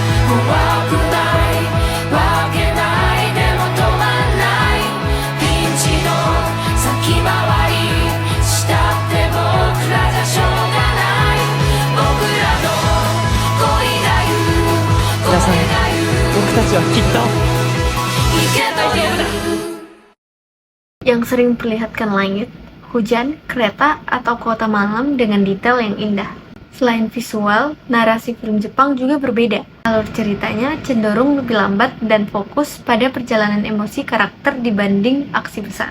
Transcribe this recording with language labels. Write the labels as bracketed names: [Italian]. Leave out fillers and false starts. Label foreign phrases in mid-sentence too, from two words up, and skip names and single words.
[Japanese] 怖くないわけないでも止まんないピンチの先回りしたって僕らじゃしょうがない僕らの恋が言う声が言う僕たちはきっといけという [Indonesian] yang sering memperlihatkan langit, hujan, kereta, atau kota malam dengan detail yang indah. Selain visual, narasi film Jepang juga berbeda. Alur ceritanya cenderung lebih lambat dan fokus pada perjalanan emosi karakter dibanding aksi besar.